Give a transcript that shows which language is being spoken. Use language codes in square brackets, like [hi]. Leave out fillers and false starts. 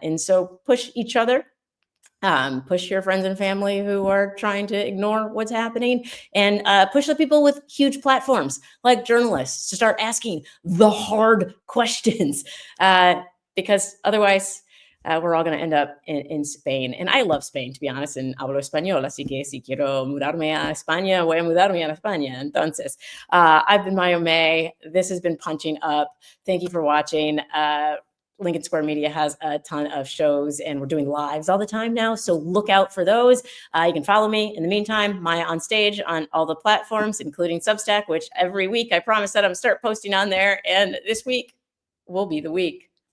[en] And so push each other. Push your friends and family who are trying to ignore what's happening, and push the people with huge platforms like journalists to start asking the hard questions, because otherwise we're all going to end up in Spain. And I love Spain, to be honest, and [es] hablo español, así que si quiero mudarme a España, voy a mudarme a España. Entonces, [en] I've been Mayo May. This has been Punching Up. Thank you for watching. Lincoln Square Media has a ton of shows, and we're doing lives all the time now, so look out for those. You can follow me. In the meantime, Maya on Stage on all the platforms, including Substack, which every week I promise that I'm start posting on there, and this week will be the week.